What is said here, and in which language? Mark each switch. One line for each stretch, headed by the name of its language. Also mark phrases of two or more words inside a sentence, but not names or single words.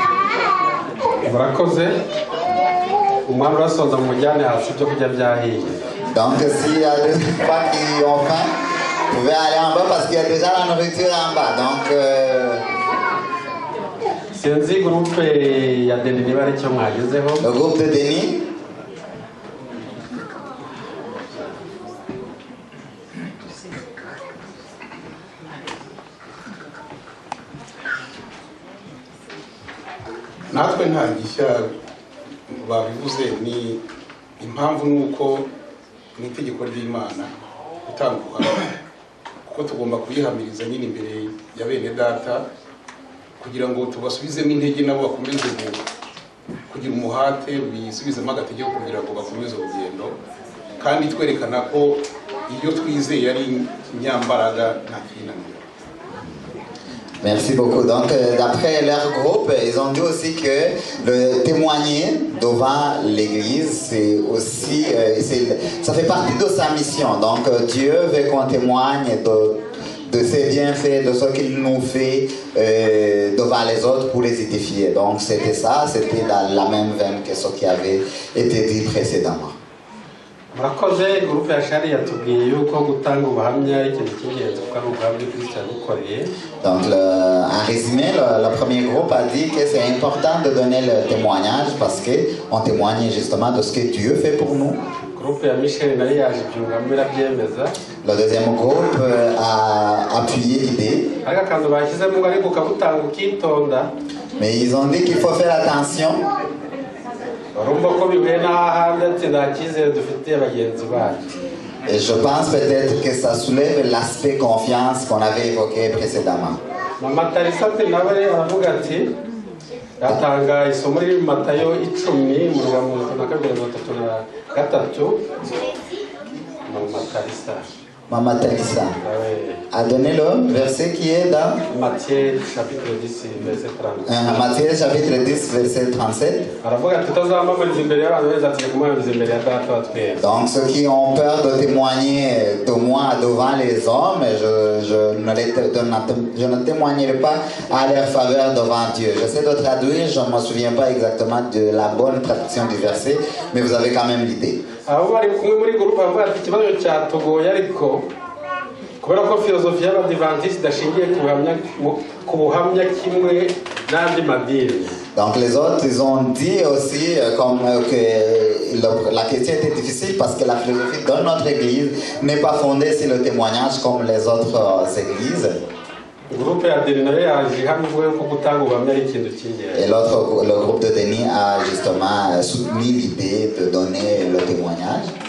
French: Donc s'il y a des fois qui ont faim, vous pouvez aller en bas parce qu'il y a déjà la nourriture en bas. Donc le groupe de Denis.
Kinyarwanda: natwe nta gishya babivuze ni impamvu nuko mu itegeko ry'Imana gutanga ubuhamya kuko tugomba kuyihamiriza nyine imbere ya bene data kugira ngo tubasubizemo intege nabo bakomeze kugira umuhate bisubizemo agategeko kugira ngo bakomeze urugendo kandi twerekana ko iyo twizeye ari nyambaraga nta kinaniro.
French: Merci beaucoup. Donc, d'après leur groupe, ils ont dit aussi que le témoigner devant l'Église, c'est aussi, ça fait partie de sa mission. Donc, Dieu veut qu'on témoigne de ses bienfaits, de ce qu'il nous fait devant les autres pour les édifier. Donc, c'était ça, c'était dans la même veine que ce qui avait été dit précédemment.
Kinyarwanda: murakoze groupe ya shari yatubwiye yuko gutanga ubuhamya ikintu cy'ingenzi kuko ari ubuhamya Kristo yadukoreye.
French: Donc en résumé, le premier groupe a dit que c'est important de donner le témoignage parce qu'on témoigne justement de ce que Dieu fait pour nous.
Kinyarwanda: Groupe ya Michel nayo yaje byungamo irabyemeza.
French: Le deuxième groupe a appuyé l'idée.
Kinyarwanda: Ariko akantu bashyizemo ngo ariko ukabutanga ukitonda.
French: Mais ils ont dit qu'il faut faire attention. Et je pense peut-être que ça soulève l'aspect confiance qu'on avait évoqué précédemment.
Kinyarwanda: yatanga isomo riri mu Matayo 10 mu rwamo 33
French: Maman Talissa a donné le verset qui est dans Matthieu chapitre 10 verset 37. Matthieu chapitre 10 verset 37. Donc ceux qui ont peur de témoigner de moi devant les hommes, je ne témoignerai pas à leur faveur devant Dieu. J'essaie de traduire, je ne me souviens pas exactement de la bonne traduction du verset, mais vous avez quand même l'idée.
Kinyarwanda: kubera ko filozofiya y'Abadiventiste idashingiye ku buhamya kimwe n'andi madini.
French: Donc les autres, ils ont dit aussi que la question était difficile parce que la philosophie de notre église n'est pas fondée sur le témoignage comme les autres églises. Et l'autre, le groupe de Denis a justement soutenu l'idée de donner le témoignage.